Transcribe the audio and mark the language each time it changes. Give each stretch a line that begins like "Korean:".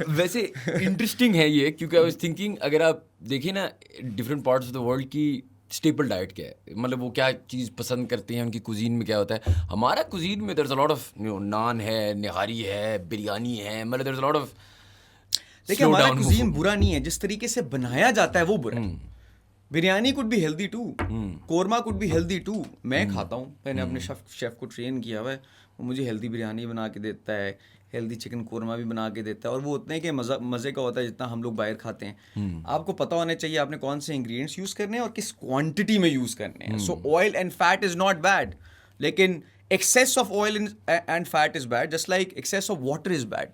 Urdu: ویسے انٹرسٹنگ ہے یہ, کیونکہ
English: I was thinking
Urdu: اگر آپ دیکھیں نا
English: different parts of the world
Urdu: کی اسٹیپل ڈائٹ کیا ہے, مطلب وہ کیا چیز پسند کرتے ہیں, ان کی کوزین میں کیا ہوتا ہے. ہمارا کوزین میں
English: there is a lot of
Urdu: نان ہے, نہاری ہے, بریانی ہے, مطلب دیر از اے لاٹ آف. دیکھیں ہمارا کوزین برا نہیں ہے, جس طریقے سے بنایا جاتا ہے وہ برا ہے.
English: Biryani could be healthy too, korma could be healthy too.
Urdu: میں کھاتا ہوں, میں نے اپنے شیف کو ٹرین کیا ہوا ہے, وہ مجھے ہیلدی بریانی بنا کے دیتا ہے, ہیلدی چکن قورمہ بھی بنا کے دیتا ہے, اور وہ اتنے کہ مزے کا ہوتا ہے جتنا ہم لوگ باہر کھاتے ہیں. آپ کو پتہ ہونا چاہیے آپ نے کون سے انگریڈینٹس یوز کرنے ہیں اور کس کوانٹٹی میں یوز کرنے ہیں.
English: so oil and fat is not bad,
Urdu: لیکن
English: Excess of oil and fat is bad, just like excess of water is bad.